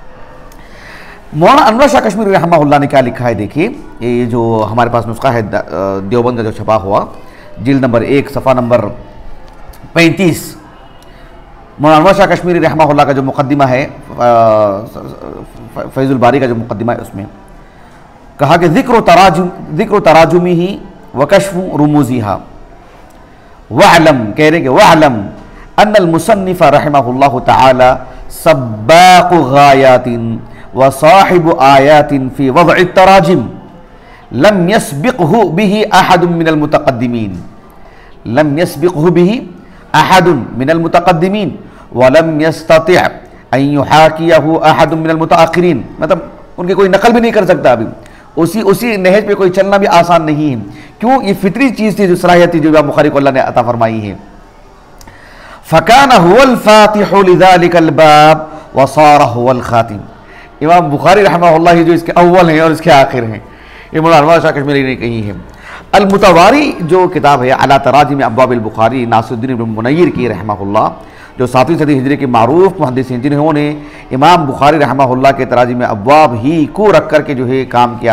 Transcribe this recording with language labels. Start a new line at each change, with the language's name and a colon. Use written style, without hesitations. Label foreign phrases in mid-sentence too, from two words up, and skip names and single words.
Hindi: मौलाना अनवर शाह कश्मीरी रहमहुल्लाह ने क्या लिखा है, देखिए ये जो हमारे पास नुस्खा है देवबंद का जो छपा हुआ, जिल्द नंबर 1 सफ़ा नंबर 35, मौलाना अनवर शाह कश्मीरी रहमहुल्लाह का जो मुकद्दिमा है फैज़ुल बारी का जो मुकद्दिमा है, उसमें कहा कि ज़िक्र
Arabic: تراجمه هي و كشف رموزها واعلم,
Hindi: कह रहे कि
Arabic: واعلم أن المصنف رحمه الله تعالى سباق غايات و صاحب آيات في وضع تراجم لم يسبقه به أحد من المتقدمين لم يسبقه به أحد من المتقدمين و لم يستطع أن يحاكيه أحد من المتأخرين,
Hindi: मतलब उनकी कोई नकल भी नहीं कर सकता, अभी उसी नहज पे कोई चलना भी आसान नहीं है। क्यों? ये फितरी चीज़ थी, जो सलाहियत थी जो इमाम बुखारी को अल्लाह ने अता फरमाई है।
Arabic: فكان هو الفاتح لذلك الباب و صار هو الخاتم,
Hindi: इमाम बुखारी रहमहुल्लाह जो इसके अव्वल हैं और इसके आखिर हैं, ये मौलाना अनवर शाह कश्मीरी ने कही है। अल-मुतवारी जो किताब है अला तराजिम अब्वाबिल बुखारी, नासिरुद्दीन इब्न मुनय्यिर की रहमहुल्लाह, जो 7वीं सदी हिजरी के मारूफ मुहद्दिस हैं, जिन्होंने इमाम बुखारी रहमहुल्लाह के तराजिम अब्वाब ही को रख कर के जो है काम किया।